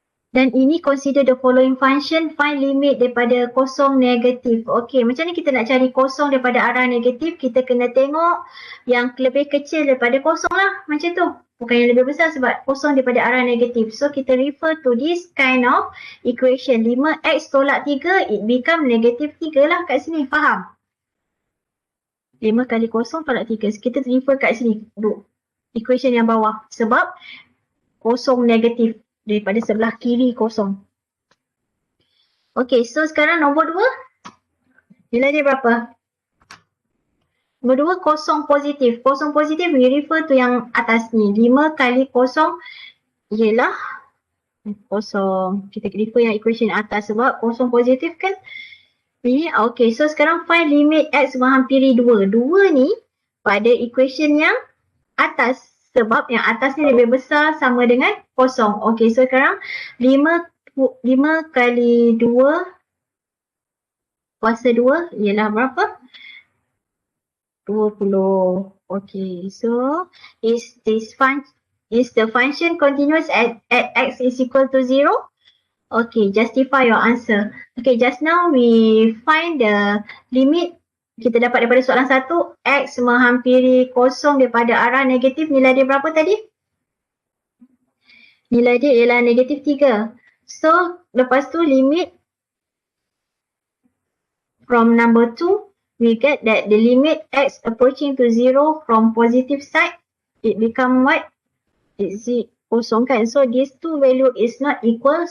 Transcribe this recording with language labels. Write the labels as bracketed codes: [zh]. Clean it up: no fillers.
[ms] Dan ini [en] consider the following function, find limit [ms] daripada kosong negatif. Okey, macam ni kita nak cari kosong daripada arah negatif, kita kena tengok yang lebih kecil daripada kosong lah, macam tu. Bukan yang lebih besar sebab kosong daripada arah negatif. [en] So kita refer to this kind of equation. [ms] 5x tolak 3, [en] it become [ms] negatif 3 lah kat sini, faham? 5 kali kosong tolak 3, kita refer kat sini, equation yang bawah. Sebab kosong negatif. Daripada sebelah kiri kosong. Okay, so sekarang nombor 2. Nilai dia berapa? Nombor 2 kosong positif. Kosong positif [en] we refer to [ms] yang atas ni. 5 kali kosong ialah kosong. Kita refer yang equation atas sebab kosong positif kan. Ini okay, so sekarang [en] find limit [ms] x menghampiri 2. 2 ni pada equation yang atas. Sebab yang atas ni lebih besar sama dengan kosong. Okey, so sekarang 5 kali 2 kuasa 2 ialah berapa? 20. [en] Okey, so is the function continuous at x is equal to 0? Okay, justify your answer. Okay, just now we find the limit. [ms] Kita dapat daripada soalan 1, x menghampiri kosong daripada arah negatif, nilai dia berapa tadi? Nilai dia ialah negatif 3. [en] So, [ms] lepas tu [en] limit from number 2, we get that the limit x approaching to 0 from positive side, it become what? It's [ms] kosong kan? [en] So, these two value is not equal.